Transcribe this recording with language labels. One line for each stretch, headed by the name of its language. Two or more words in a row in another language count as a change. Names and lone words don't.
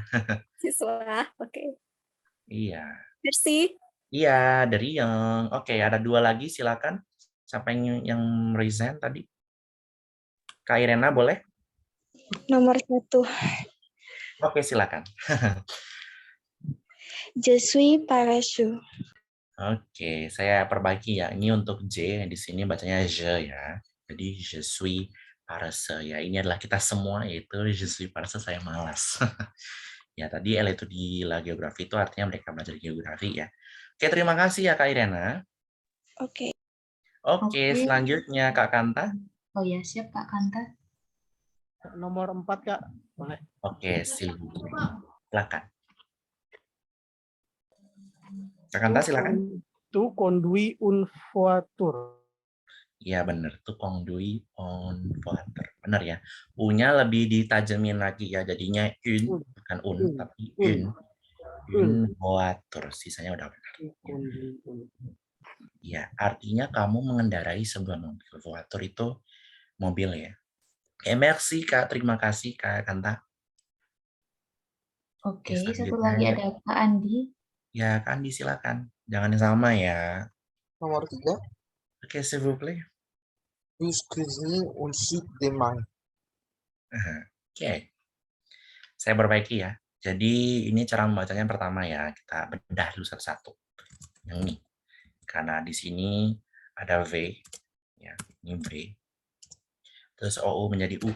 Indonesian: Siswa. Oke. Iya.
French: Merci.
Indonesian: Iya, dari yang oke, ada 2 lagi silakan. Siapa yang resign tadi? Kak Irena boleh? Nomor 1. Oke, silakan.
French: Je suis paresseux.
Indonesian: Oke, saya perbaiki ya. Ini untuk J, di sini bacanya je ya. Jadi
French: je suis paresseux
Indonesian: ya. Ini adalah kita semua yaitu
French: je suis paresseux,
Indonesian: saya malas. Ya, tadi L itu di
French: la geografi
Indonesian: itu artinya mereka belajar geografi ya. Oke, terima kasih ya Kak Irena. Oke. Oke, Oke. selanjutnya Kak Kanta. Oh ya, siap Kak Kanta. Nomor 4, Kak. Boleh. Oke, silakan. Kak Kanta silakan.
French: Tu conduis une voiture.
Indonesian: Iya bener, tuh
French: conduit on voiture.
Indonesian: Bener ya. U-nya lebih ditajemin lagi ya, jadinya une, bukan tapi une.
French: Une voiture,
Indonesian: sisanya udah benar.
French: Conduis une.
Indonesian: Ya, artinya kamu mengendarai sebuah mobil. Voiture itu mobil ya. Oke, merci Kak, terima kasih Kak Kanta. Oke, Oke, satu selanjutnya. lagi ada Kak Andi. Ya, Kak Andi silakan. Jangan yang sama ya. Nomor 3. Oke,
French: s'il vous plaît. Plus cuisiner un sup de main.
Indonesian: Oke. Saya perbaiki ya. Jadi ini cara membacanya yang pertama ya. Kita bedah dulu satu-satu. Yang ini. Karena di sini ada V. Ya, ini V. Terus OU menjadi U.